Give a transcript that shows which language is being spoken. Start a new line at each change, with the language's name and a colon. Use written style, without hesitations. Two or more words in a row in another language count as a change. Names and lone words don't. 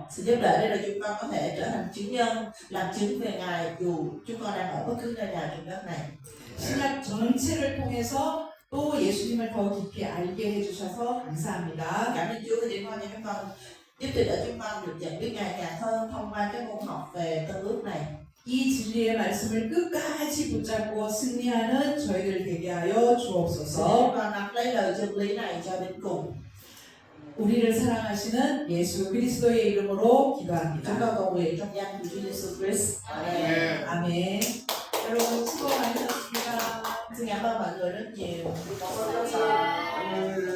Vietnamese: Xin giúp đỡ để chúng con có thể trở thành chứng nhân, làm chứng về Ngài dù chúng con đang ở bất cứ nơi nào trên đất này.
Korean: 신약 전체를 통해서 또 예수님을 더 깊이 알게 해주셔서 감사합니다.
Vietnamese: Cảm ơn Chúa vì điều con cho chúng con giúp đỡ chúng con được nhận biết Ngài càng hơn thông qua cái môn học về Tân Ước này.
Korean: 이 진리의 말씀을 끝까지 붙잡고 승리하는 저희들 되게 하여
Vietnamese: Xin
Korean: 주옵소서.
Vietnamese: con nắm lấy lời chân lý này cho đến cùng.
Korean: 우리를 사랑하시는 예수 그리스도의 이름으로
Vietnamese: Chúng
Korean: 기도합니다.
Vietnamese: con cầu nguyện trong danh của Chúa Giêsu Christ. Amen.
Korean: 아멘. 여러분 수고 많으셨습니다.
Vietnamese: Xin cảm ơn mọi người rất nhiều.